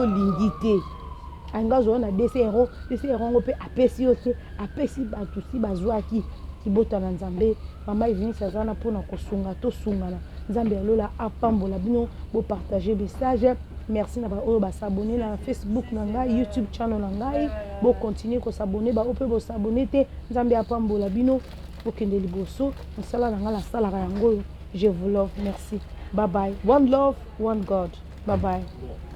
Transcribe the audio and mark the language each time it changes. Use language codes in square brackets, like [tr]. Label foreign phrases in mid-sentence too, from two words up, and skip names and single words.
[ln] olingi te angazo na 200 € ngo mpe apesi yo te apesi bato si bazwaki libota na nzambe mama Eunice azana mpona kosunga tosungana nzambe alola apambola bino bopartage message merci na baoyo basabone na Facebook na ngai YouTube channel na ngai bokontinue kosabone baoyo mpe bosabone te nzambe apambola bino bokende liboso mosala na ngai nasalaka yango [fr] je vous [ln] love merci [en] bye bye one love one God bye bye